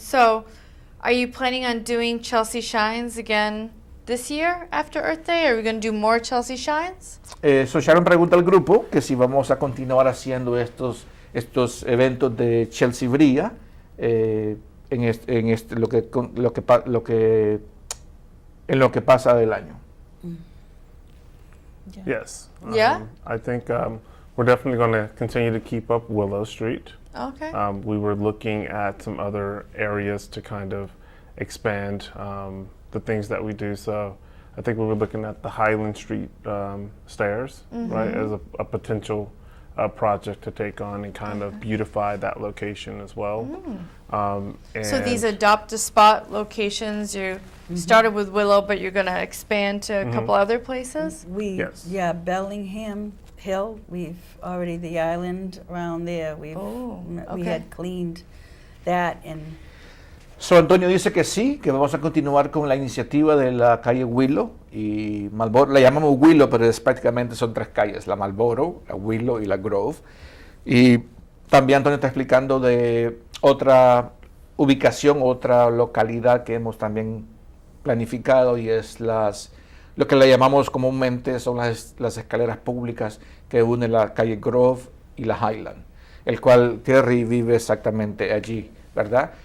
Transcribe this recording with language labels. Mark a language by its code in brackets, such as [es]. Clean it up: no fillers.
[en] So, are you planning on doing Chelsea Shines again this year after Earth Day? Are we going to do more Chelsea Shines? [es] So Sharon pregunta al grupo que si vamos a continuar haciendo estos eventos de Chelsea Brilla en lo que pasa del año. [en] Yes. Yeah? I think we're definitely going to continue to keep up Willow Street. Okay. We were looking at some other areas to kind of expand the things that we do. So I think we were looking at the Highland Street stairs, right, as a potential project to take on and kind of beautify that location as well. So these adopt a spot locations, you started with Willow, but you're going to expand to a couple other places? Yes. Yeah, Bellingham Hill, we've already, the island around there, we okay. had cleaned that and [es] So Antonio dice que sí, que vamos a continuar con la iniciativa de la calle Willow y Marlboro. La llamamos Willow, pero prácticamente son 3 calles, la Marlboro, la Willow y la Grove. Y también Antonio está explicando de otra ubicación, otra localidad que hemos también planificado, y es lo que le llamamos comúnmente son las escaleras públicas que unen la calle Grove y la Highland, el cual Terry vive exactamente allí, ¿verdad?